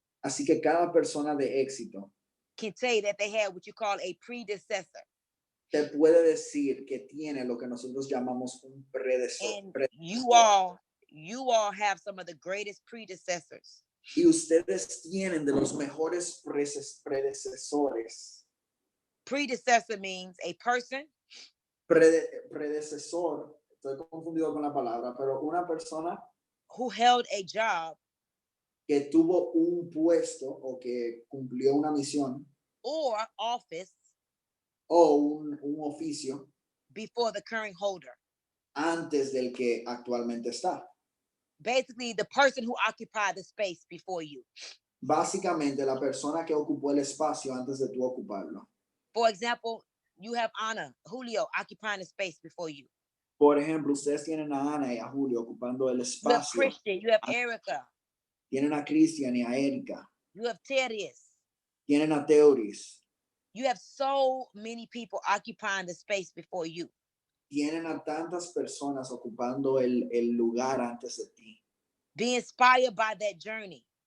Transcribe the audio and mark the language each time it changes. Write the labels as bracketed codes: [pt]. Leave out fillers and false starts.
[es] Así que cada persona de éxito [en] can tell you that they had what you call a predecessor. [es] te puede decir que tiene lo que nosotros llamamos un [en] And [es] predecesor. [en] you all have some of the greatest predecessors. [es] Y ustedes tienen de los mejores predecesores. [en] Predecessor means a person [es] Predecesor, estoy confundido con la palabra, pero una persona [en] who held a job [es] que tuvo un puesto o que cumplió una misión [en] or office [es] o un oficio [en] before the current holder. [es] antes del que actualmente está. [en] Basically, the person who occupied the space before you. [es] Básicamente, la persona que ocupó el espacio antes de tú ocuparlo. [en] For example, you have Julio occupying the space before you. [es] Por ejemplo, ustedes tienen a Ana y a Julio ocupando el [en] You have [es] espacio. [en] Christian, you have Erica, [es] Tienen a Cristian y a Erika. [en] you have Thaddeus. [es] Tienen a Teoris. [en] You have so many people occupying the space before you. [es] Tienen a tantas personas ocupando el lugar antes de ti. [en] Be inspired by that journey.